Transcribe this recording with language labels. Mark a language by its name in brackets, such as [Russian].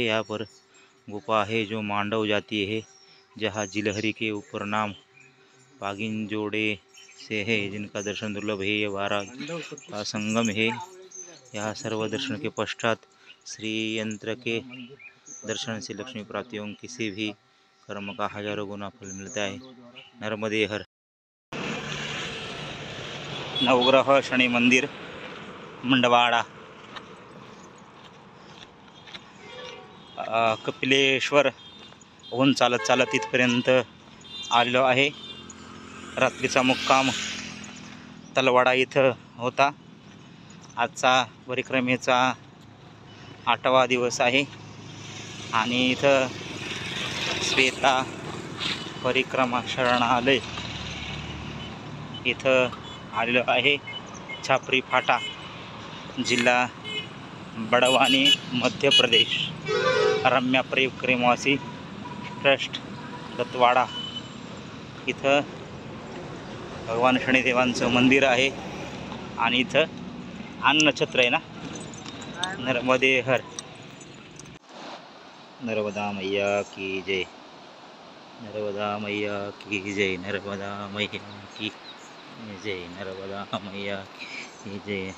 [Hindi] यहाँ पर गुफा है जो मांडव जाती है, जहाँ जिलहरी के ऊपर नाम पागिन जोड़े से है, जिनका दर्शन दुर्लभ है। ये 12 का संगम है। यहाँ सर्व दर्शन के पश्चात श्री यंत्र के दर्शन से लक्ष्मी प्राप्ति एवं किसी भी कर्म का हजारों गुना फल मिलता है। नर्मदे हर। [Marathi] नवग्रह शनि मंदिर मंडवाड़ा, कपिलेश्वर होऊन चालत चालत इथपर्यंत आलेलो आहे। रात्रीचा मुक्काम तलवाडा इथं होता। आजचा परिक्रमेचा 8वा दिवस आहे आणि इथं श्वेता परिक्रमा शरणालय इथं आलेलो आहे। छापरी फाटा, जिल्हा बड़वानी, मध्य प्रदेश। रम्या परिक्रमावासी ट्रस्ट दत्तवाडा इथं भगवान शनिदेवांचं मंदिर आहे आणि इथं अन्नछत्र आहे ना। नर्मदे हर। [Hindi] नर्मदा मैया की जय, नर्मदा मैया की जय, नर्मदा मैया की जय, नर्मदा मैया की जय।